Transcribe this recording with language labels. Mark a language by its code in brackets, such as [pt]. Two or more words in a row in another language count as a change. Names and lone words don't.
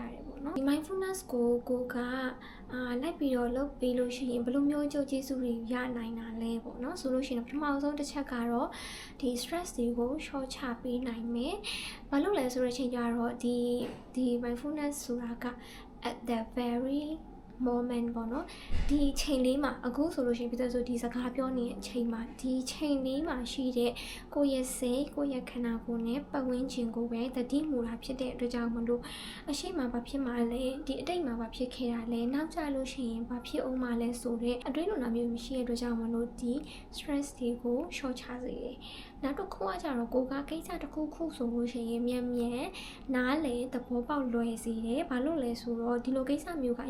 [my] ရတယ်ပေါ့နော်ဒီ mindfulness ကိုကလိုက်ပြီးတော့လုပ်ပြီးလို့ရှိရင်ဘယ်လိုမျိုးအကျိုးကျေးဇူးတွေရနိုင်တာလဲပေါ့နော်ဆိုလို့ရှိရင်ပထမဆုံးတစ်ချက်ကတော့ဒီ stress တွေကို short ချပေးနိုင်မယ်ဘာလို့လဲဆိုတော့ချိန်ကြတော့ဒီ mindfulness ဆိုတာက [en] at the very moment [my] ပေါ့နော်ဒီချိန်လေးမှာအခုဆိုလို့ရှိရင်ပြည့်စုံဒီစကားပြောနေတဲ့အချိန်မှာဒီချိန်လေးမှာရှိတဲ့ကိုယ့်ရဲ့စိတ်ကိုယ့်ရဲ့ခန္ဓာကိုယ်နဲ့ ပတ်ဝန်းကျင်ကိုပဲတတိမူတာဖြစ်တဲ့အတွက်ကြောင့်မလို့အရှိမဘာဖြစ်မှာလဲဒီအတိတ်မှာဘာဖြစ်ခဲ့တာလဲနောက်ကျလို့ရှိရင်ဘာဖြစ်အောင်မလဲဆိုတဲ့အတွေးလိုနာမျိုးမရှိတဲ့အတွက်ကြောင့်မလို့ဒီ stress တွေကို short ချစေတယ်နောက်တစ်ခုကကြတော့ကိုကကိစ္စတစ်ခုဆိုလို့ရှိရင်မြန်နားလေသဘောပေါက်လွယ်စေတယ်ဘာလို့လဲဆိုတော့ဒီလိုကိစ္စမျိုးကအ